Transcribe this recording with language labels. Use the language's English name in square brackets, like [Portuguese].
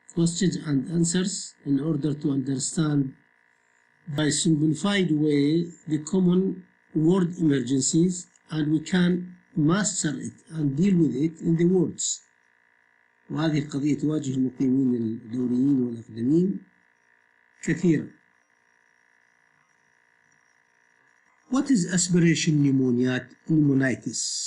[English] Questions and answers in order to understand by simplified way the common word emergencies, and we can master it and deal with it in the words. [Arabic] وهذه القضية تواجه المقيمين الدوريين والأقدمين كثيرا. [English] What is aspiration pneumonitis?